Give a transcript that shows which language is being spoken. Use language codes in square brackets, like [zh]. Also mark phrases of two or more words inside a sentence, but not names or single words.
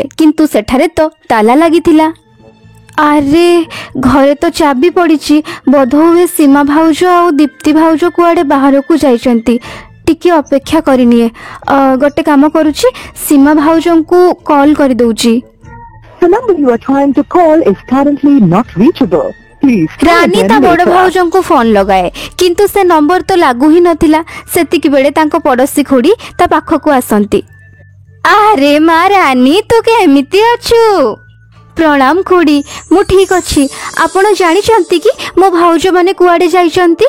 [or] କିନ୍ତୁ ସେଠାରେ ତ ତାଲା ଲାଗିଥିଲା। ଆରେ, ଘରେ ତ ଚାବି ପଡ଼ିଛି। ବୋଧହୁଏ ସୀମା ଭାଉଜ ଆଉ ଦୀପ୍ତି ଭାଉଜ କୁଆଡ଼େ ବାହାରକୁ ଯାଇଛନ୍ତି। ଟିକେ ଅପେକ୍ଷା କରିନିଏ। ଗୋଟେ କାମ କରୁଛି, ସୀମା ଭାଉଜଙ୍କୁ କଲ୍ କରିଦେଉଛି। [en] The number you are trying to call is currently not reachable. Please try ରାନୀ again [or] ତା ବଡ଼ [en] later. [or] ଭାଉଜଙ୍କୁ ଫୋନ୍ ଲଗାଏ, କିନ୍ତୁ ସେ ନମ୍ବର ତ ଲାଗୁ ହିଁ ନଥିଲା। ସେତିକି ବେଳେ ତାଙ୍କ ପଡ଼ୋଶୀ ଖୁଡ଼ି ତା ପାଖକୁ ଆସନ୍ତି। ଆରେ ମା ରାନୀ, ତୁ କେମିତି ଅଛୁ? ପ୍ରଣାମ ଖୁଡ଼ି, ମୁଁ ଠିକ୍ ଅଛି। ଆପଣ ଜାଣିଛନ୍ତି କି ମୋ ଭାଉଜମାନେ କୁଆଡ଼େ ଯାଇଛନ୍ତି?